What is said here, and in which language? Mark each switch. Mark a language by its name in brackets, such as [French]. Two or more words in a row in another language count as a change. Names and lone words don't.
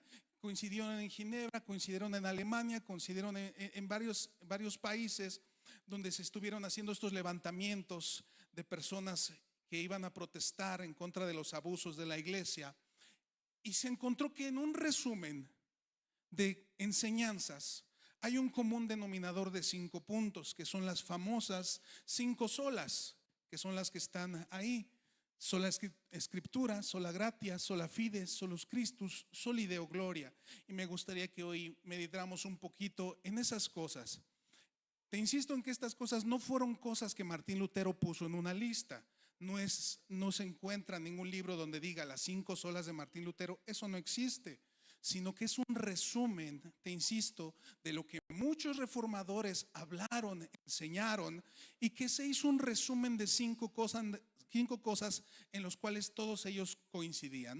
[Spanish] Coincidieron en Ginebra, coincidieron en Alemania, coincidieron en varios países donde se estuvieron haciendo estos levantamientos de personas que iban a protestar en contra de los abusos de la iglesia. Y se encontró que en un resumen de enseñanzas hay un común denominador de 5 puntos, que son las famosas 5 solas, que son las que están ahí. Sola Escritura, [Latin] sola gratia, sola fide, solus Christus, soli Deo gloria. [Spanish] Y me gustaría que hoy meditáramos un poquito en esas cosas. Te insisto en que estas cosas no fueron cosas que Martín Lutero puso en una lista. No se encuentra en ningún libro donde diga las 5 solas de Martín Lutero. Eso no existe, sino que es un resumen, te insisto, de lo que muchos reformadores hablaron, enseñaron, y que se hizo un resumen de 5 cosas en los cuales todos ellos coincidían.